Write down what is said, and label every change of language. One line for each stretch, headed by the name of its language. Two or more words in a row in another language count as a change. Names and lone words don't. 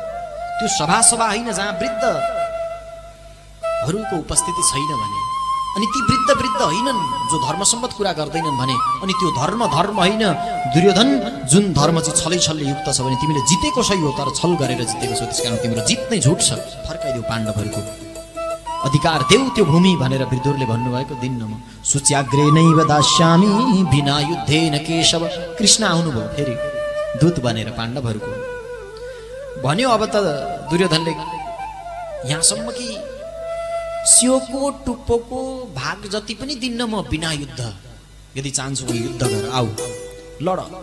Nepali: त्यो सभा होइन जहाँ वृद्धहरूको उपस्थिति छैन भने अनि ती वृद्ध होइनन् जो धर्मसम्मत कुरा गर्दैनन् भने, अनि त्यो धर्म होइन। दुर्योधन जुन धर्म चाहिँ छलै छलले युक्त छ भने तिमीले जितेको सही हो, तर छल गरेर जितेको छौ, त्यसकारण तिम्रो जित नै झुट छ, फर्काइदेऊ पाण्डवहरूको अधिकार देऊ त्यो भूमि भनेर विदुरले भन्नुभएको दिनमा म
Sanskrit: सूच्याग्रे नैव दास्यामि बिना युद्धेन केशव।
Nepali: कृष्ण आउनुभयो फेरि दूत बनेर पाण्डवहरूको भन्यो। अब त दुर्योधनले यहाँसम्म कि स्योको टुप्पोको भाग जति पनि दिन्न म बिना युद्ध, यदि चाहन्छु भने युद्ध गर, आऊ लड।